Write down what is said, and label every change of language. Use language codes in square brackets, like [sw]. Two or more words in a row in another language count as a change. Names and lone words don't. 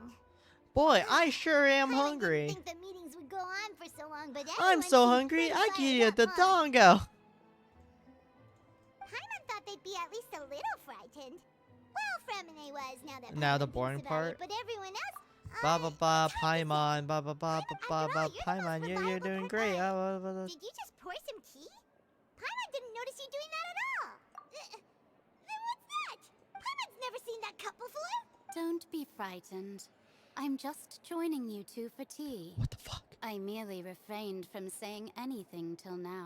[en] Boy, I sure am hungry. I didn't think the meetings would go on for so long, but I'm so hungry, I could eat the dongo. Paimon thought they'd be at least a little frightened. Well, Fremine was Now the boring part. But everyone else. Ba ba ba, Paimon, ba ba ba ba ba, Paimon, you're doing great. Did you just pour some tea? Paimon didn't notice you doing that at all. Then what's that? Paimon's never seen that cup before. Don't be frightened. I'm just joining you two for tea. What the fuck? I merely refrained from saying anything till now.